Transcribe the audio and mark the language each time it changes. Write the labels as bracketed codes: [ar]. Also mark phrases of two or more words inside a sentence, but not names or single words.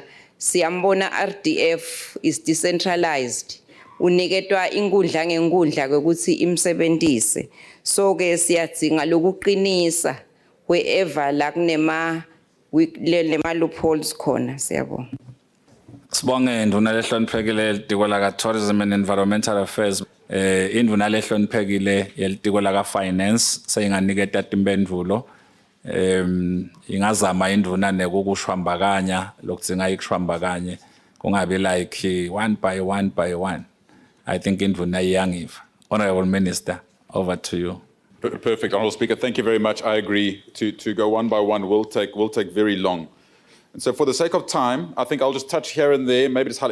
[ss] Siyambona [en] RDF is decentralized [ss] uniketwa inkundla ngenkundla ukuthi imsebenzise. So ke siyadzinga lokuqinisa wherever la kunema loopholes khona. Siyabonga. Sibonge induna lehloniphekile yelitiko ka [en] Tourism and Environmental Affairs, [ss] induna lehloniphekile yelitiko ka Finance seyinganiketa timpendulo. Ingazama induna nekukushwambakanya lokudzinga ikushwambakanye kungabi [en] like one by one. I think [ss] induna iyangiva. [en] Honorable Minister, over to you. Perfect, Honorable Speaker. Thank you very much. I agree. To go one by one will take very long. And so for the sake of time, I think I'll just touch here and there. Maybe it's hard.